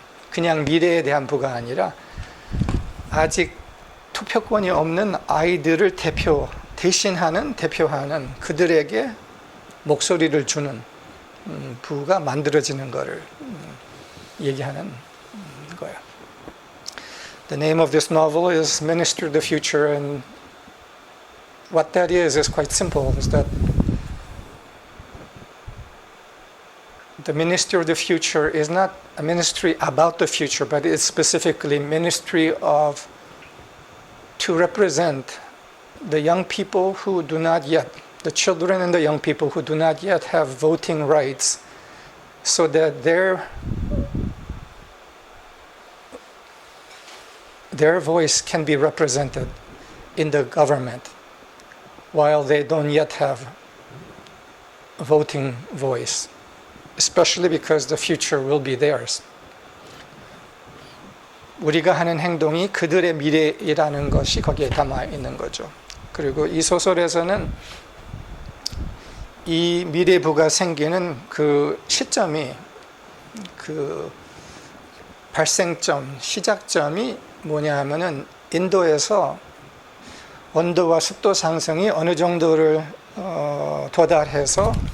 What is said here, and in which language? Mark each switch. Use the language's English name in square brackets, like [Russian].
[Korean] 그냥 미래에 대한 부가 아니라 아직 투표권이 없는 아이들을 대표하는 그들에게 목소리를 주는 부가 만들어지는 것을 얘기하는 거예요. [English] The name of this novel is Minister of the Future, and what that is quite simple, is that the Ministry of the Future is not a ministry about the future, but it's specifically ministry to represent the young people who do not yet, the children and the young people who do not yet have voting rights, so that their voice can be represented in the government while they don't yet have a voting voice, especially because the future will be theirs. [Korean] 우리가 하는 행동이 그들의 미래이라는 것이 거기에 담아 있는 거죠. 그리고 이 소설에서는 이 미래부가 생기는 그 시점이, 그 발생점, 시작점이 뭐냐 하면은 인도에서 온도와 습도 상승이 어느 정도를 도달해서